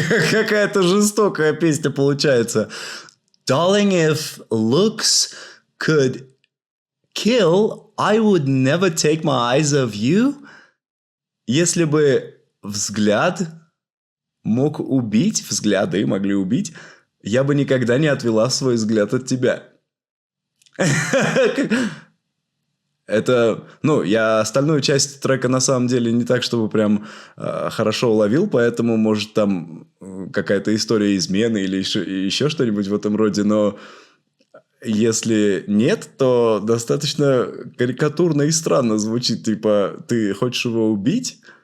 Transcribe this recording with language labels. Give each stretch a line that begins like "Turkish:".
Russian: Какая-то жестокая песня получается.
English: Darling, if looks could kill, I would never take my eyes off you.
Russian: Если бы взгляд мог убить, взгляды могли убить, я бы никогда не отвела свой взгляд от тебя. Это, я остальную часть трека на самом деле не так, чтобы прям хорошо уловил, поэтому, может, там какая-то история измены или еще что-нибудь в этом роде, но если нет, то достаточно карикатурно и странно звучит, типа, ты хочешь его убить?